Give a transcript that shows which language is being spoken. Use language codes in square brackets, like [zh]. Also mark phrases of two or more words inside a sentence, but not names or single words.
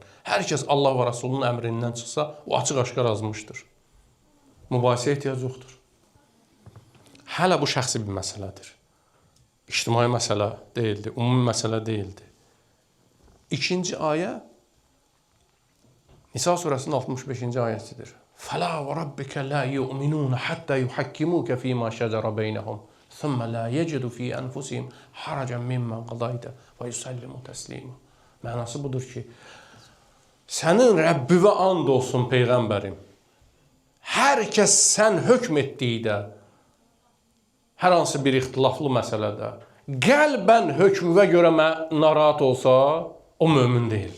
[az] Hər kəs Allah və Rasulunun əmrindən çıxsa, o açıq-aşkar azmışdır. Mübahisəyə ehtiyac yoxdur. Hələ bu şəxsi bir məsələdir. İctimai məsələ deyildi, ümumi məsələ deyildi. İkinci ayə Nisa surəsinin 65-ci ayəsidir. [ar] فَلَا وَرَبِّكَ لَا يُؤْمِنُونَ حَتَّى يُحَكِّمُوكَ فِي مَا شَجَرَ بَيْنَهُمْ ثُمَّ لَا يَجِدُ فِي أَنفُسِهِمْ حَرَجًا مِمَّا قَضَيْتَ وَيُسَلِّمُوا تَسْلِيمًا. [az] Mənası budur ki, sənin Rəbbivə and olsun Peyğəmbərim. Hər kəs sən hökm etdikdə, hər hansı bir ixtilaflı məsələdə, qəlbən hökmüvə görə narahat olsa, o mömin deyildir.